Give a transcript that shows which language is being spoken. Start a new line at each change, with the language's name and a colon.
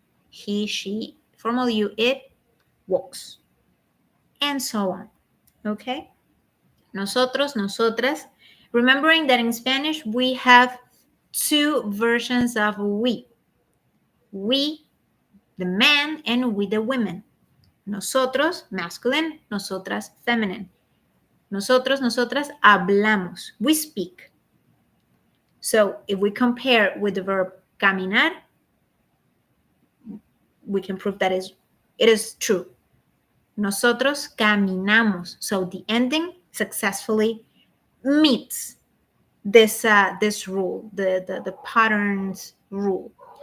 English: He, she, formal you, it, walks. And so on. Okay? Nosotros, nosotras. Remembering that in Spanish, we have two versions of we. We, the men, and we, the women. Nosotros, masculine. Nosotras, feminine.
Spanish: Nosotros, nosotras, hablamos.
English: We speak. So if we compare with the verb caminar, we can prove that it is true.
Spanish: Nosotros caminamos.
English: So the ending successfully meets this rule, the patterns rule.